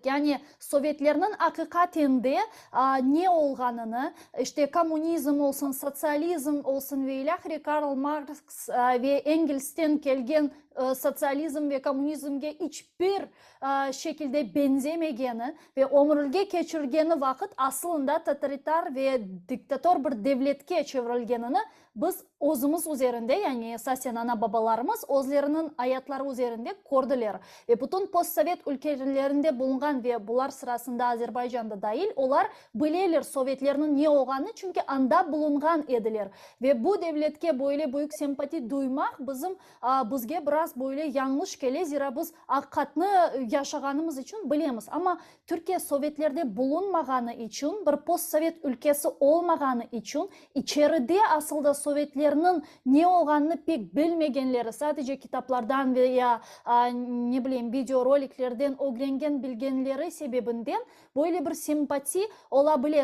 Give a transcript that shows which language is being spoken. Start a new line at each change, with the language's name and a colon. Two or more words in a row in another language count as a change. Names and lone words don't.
Crimean Tatar: Yani Sovyetlerinin hakikatinde ne olganını, işte komünizm olsun, sosyalizm olsun ve ilahri Karl Marx ve Engels'ten gelgen sosyalizm ve komünizmge hiçbir şekilde benzemegeni ve ömürge geçirgeni vakit aslında totalitar ve diktatör bir devletke çevrilgenini biz özümüz üzerinde yani esasen ana babalarımız özlerinin hayatları üzerinde gördüler. Ve bütün postsovet ülkelerinde bulungan ve bular sırasında Azerbaycan'da dahil olar bileler Sovyetlerinin ne olganı çünkü anda bulungan ediler. Ve bu devletke böyle büyük sempati duymak bizge biraz böyle yanlış gele zira biz hakikatını yaşaganımız için bilemiz. Ama Türkiye Sovyetlerde bulunmaganı için bir postsovet ülkesi olmaganı için içeride aslında Sovyetlerinin ne olganını pek bilmegenleri sadece kitaplardan veya ne bileyim videoroliklerden öğrengen bilgenleri sebebinden böyle bir sempati olabilir.